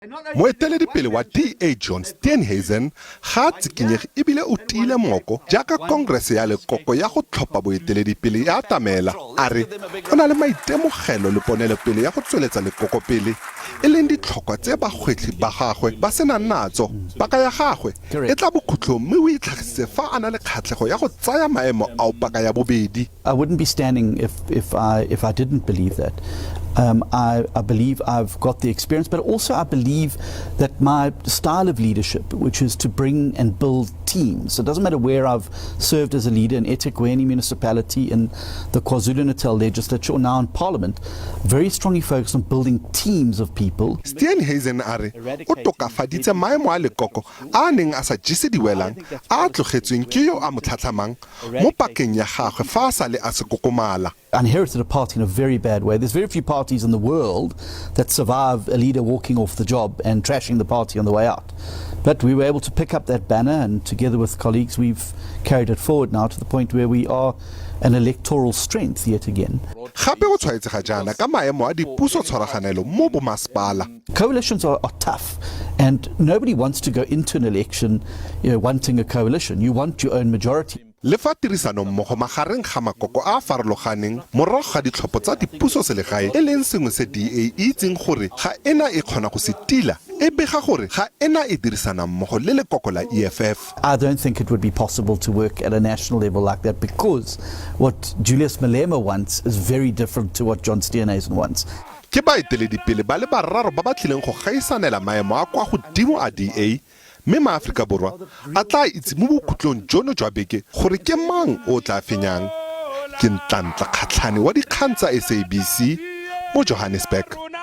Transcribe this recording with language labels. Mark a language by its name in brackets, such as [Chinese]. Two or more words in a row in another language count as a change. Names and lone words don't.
[Tswana] Moeteledipele wa DA John Steenhuisen ga tsikinyegi ebile o tiile moko jaaka Congress ya lekoko ya go tlhopha boeteledipele ya tamela a re o na le maitemogelo le ponelepele ya go tsweletsa lekoko pele e leng ditlhokwa tse bagwetli ba gagwe ba sena natso paka ya gagwe e tla bokhutlong mme o itlhagisitse fa a na le kgatlhego ya go tsaya maemo ao paka ya bobedi. [English] I wouldn't be standing if I didn't believe that. I believe I've got the experience, but also I believe that my style of leadership, which is to bring and build teams. So it doesn't matter where I've served as a leader in eThekwini, any municipality, in the KwaZulu-Natal legislature, or now in Parliament, very strongly focused on building teams of people. [Tswana] Steenhuisen a re o tokafaditse maemo a lekoko a neng a sa jise diwelang a tlogetsweng ke yo a mo tlhatlhamang mo pakeng ya gagwe fa a sale a se kokomala. [English] I inherited a party in a very bad way. There's very few parties in the world that survive a leader walking off the job and trashing the party on the way out. But we were able to pick up that banner, and together with colleagues we've carried it forward now to the point where we are an electoral strength yet again. [Tswana] Gape o tshwaetsega jaana ka maemo a dipuso tshwaraganelo mo bomasepala. [English] Coalitions are tough, and nobody wants to go into an election wanting a coalition. You want your own majority. [Tswana] Le fa tirisano mmogo magareng ga makoko a farologaneng morago ga ditlhopho tsa dipuso selegae e leng sengwe se DA itseng gore ga ena e kgona go se tila e bega gore ga ena e dirisana mmogo le lekoko la EFF. [English] I don't think it would be possible to work at a national level like that, because what Julius Malema wants is very different to what John Steenhuisen wants. [Tswana] Ke baeteledipele ba le bararo ba ba tlileng go gaisanela maemo a kwa godimo a DA. Mme maAforika Borwa a tla itse mo bokhutlong jono jwa beke gore ke mang o tla fenyang. Ke Ntantla Kgatlhane wa dikgang tsa SABC mo Johannesburg.